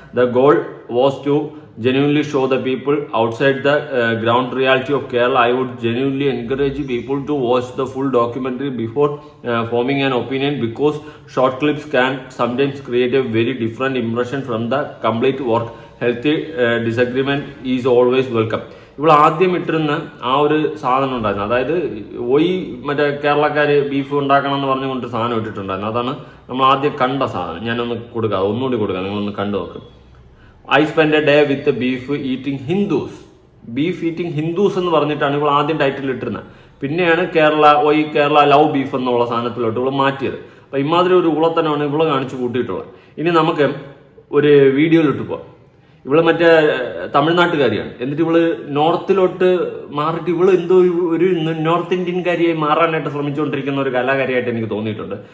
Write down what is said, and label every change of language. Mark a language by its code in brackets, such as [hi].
[en] The goal was to genuinely show the people outside the ground reality of Kerala. I would genuinely encourage people to watch the full documentary before forming an opinion, because short clips can sometimes create a very different impression from the complete work. Healthy disagreement is always welcome. [ml] ഇപ്പോൾ ആദ്യം ഇട്ടിരുന്ന ആ ഒരു സാധനം ഉണ്ടായിരുന്നു, അതായത് മറ്റേ കേരളക്കാർ beef ഉണ്ടാക്കണം എന്ന് പറഞ്ഞുകൊണ്ട് സാധനം ഇട്ടിട്ടുണ്ടായിരുന്നു. അതാണ് നമ്മൾ ആദ്യം കണ്ട സാധനം. ഞാനൊന്ന് കൊടുക്കാം, ഒന്നുകൂടി കൊടുക്കാം, നിങ്ങളൊന്ന് കണ്ടു നോക്കും. [en] I spent a day with the beef eating Hindus. [ml] Beef eating Hindus എന്ന് പറഞ്ഞിട്ടാണ് ഇവൾ ആദ്യം ടൈറ്റിൽ ഇട്ടിരുന്നത്. പിന്നെയാണ് കേരള ലവ് ബീഫ് എന്നുള്ള സാധനത്തിലോട്ട് ഇവൾ മാറ്റിയത്. അപ്പം ഇമാതിരി ഒരു ഉളത്തനാണ് ഇവളെ കാണിച്ചു കൂട്ടിയിട്ടുള്ളത്. ഇനി നമുക്ക് ഒരു വീഡിയോയിലിട്ട് പോവാം. ഇവള് മറ്റേ തമിഴ്നാട്ടുകാരിയാണ്. എന്നിട്ട് ഇവള് നോർത്തിലോട്ട് മാറിയിട്ട് ഇവള് എന്തോ ഒരു നോർത്ത് ഇന്ത്യൻകാരിയായി മാറാനായിട്ട് ശ്രമിച്ചുകൊണ്ടിരിക്കുന്ന ഒരു കലാകാരിയായിട്ട് എനിക്ക് തോന്നിയിട്ടുണ്ട്.